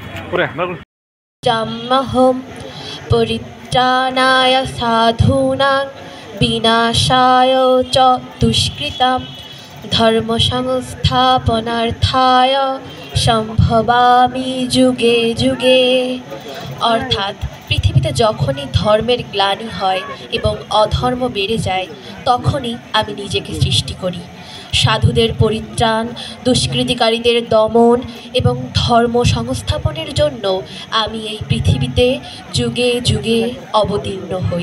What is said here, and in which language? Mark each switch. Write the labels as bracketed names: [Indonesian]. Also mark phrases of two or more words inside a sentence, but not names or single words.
[Sanskrit] जाम्महं परित्राणाय साधूनां विनाशाय च दुष्कृतां धर्मसंस्थापनार्थाय সম্ভবামি যুগে যুগে। [Bangla] অর্থাৎ পৃথিবীতে যখনই ধর্মের গ্লানি হয় এবং অধর্ম বেড়ে যায় তখনই আমি নিজেকে সৃষ্টি করি। সাধুদের পরিত্রাণ, দুষ্কৃতিকারীদের দমন এবং ধর্ম সংস্থাপনের জন্য আমি এই পৃথিবীতে যুগে যুগে অবতীর্ণ হই।